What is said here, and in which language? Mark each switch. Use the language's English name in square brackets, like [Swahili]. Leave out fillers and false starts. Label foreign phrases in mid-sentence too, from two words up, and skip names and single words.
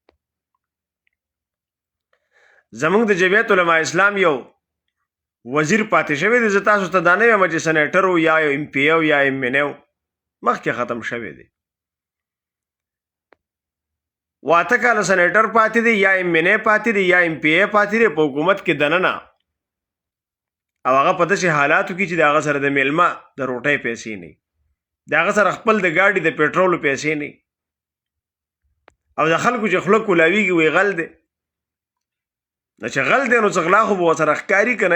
[Pashto] زمونږ د جمعیت علما اسلام یو وزیر پاتې شوی دی، زه تاسو ته دا نه وایم چې سنیټر و یا ایم پی او یا ایم این او، مخکې ختم شوی دی. 8 کاله سنیټر پاتې دی یا ایم این ای پاتې دی یا ایم پی ای پاتې دی په حکومت کې دننه، او هغه په داسې حالاتو کې چې د هغه سره د میلمه د روټۍ پیسې نه وي، د هغه سره خپل د ګاډي د پېټرولو پیسې نه وي، او د خلکو چې خوله کولاویږي وایي غل دی. نو چې غل دی نو څه غلا خو به ورسره ښکاري که نه؟